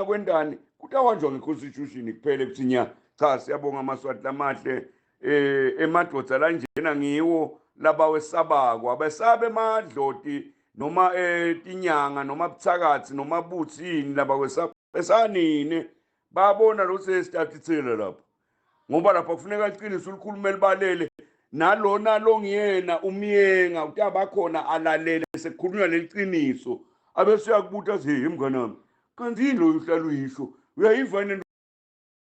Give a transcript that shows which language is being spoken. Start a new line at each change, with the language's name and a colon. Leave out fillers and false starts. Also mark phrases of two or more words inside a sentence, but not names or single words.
Swati: kwendani kutawanjwa ngeconstitution kuphele kuthi nya cha siyabonga amaswati lamahle emadoda lanjena ngiwo labawesabako abesabe emadloti noma tinyanga noma buthakathi noma buthini labawesabesanini babona lo sesitatithele lapha ngoba lapha kufuneka iqiniso likhulume libalele nalona longiyena umyenga utabakhona alalele sekukhulunywa leqiniso abese uyakubuta athi hey mnganami kanti yini lo uhlala uyisho uyayiva